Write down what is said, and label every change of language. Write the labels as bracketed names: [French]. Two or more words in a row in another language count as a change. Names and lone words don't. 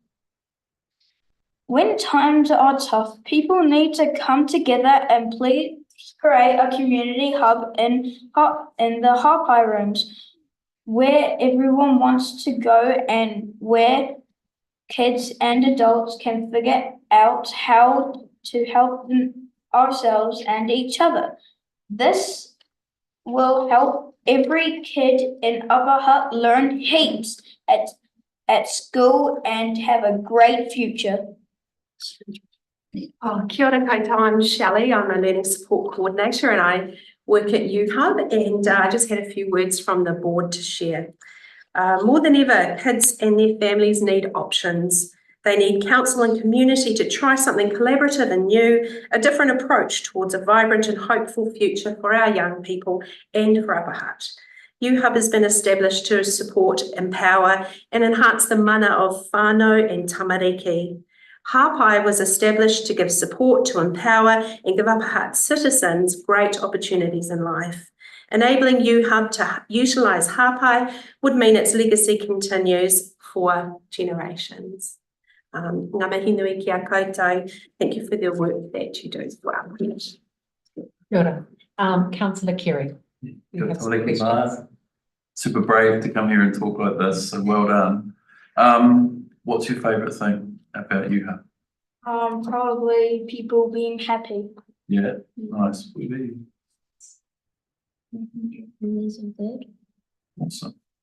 [English] When times are tough, people need to come together and please create a community hub in the Hutt rooms where everyone wants to go and where kids and adults can figure out how to help ourselves and each other. This will help every kid in Upper Hutt learn heaps at school and have a great future. [Māori] Oh, kia ora koutou, [English] I'm Shelley. I'm a learning support coordinator and I work at UHub, and I just had a few words from the board to share. More than ever, kids and their families need options. They need counsel and community to try something collaborative and new, a different approach towards a vibrant and hopeful future for our young people and for Upper Hutt. UHub has been established to support, empower and enhance the mana of whānau and tamariki. Hāpai was established to give support, to empower and give Upper Hutt citizens great opportunities in life. Enabling UHub to utilise Hāpai would mean its legacy continues for generations. [Māori] Ngā mihi nui ki a koutou. [English] Thank you for the work that you do as well. [Māori] Kia ora. [English] Councillor Kerry. You have some questions. Super brave to come here and talk like this, so well done. What's your favourite thing about UHub? Probably people being happy. Yeah, nice. Awesome.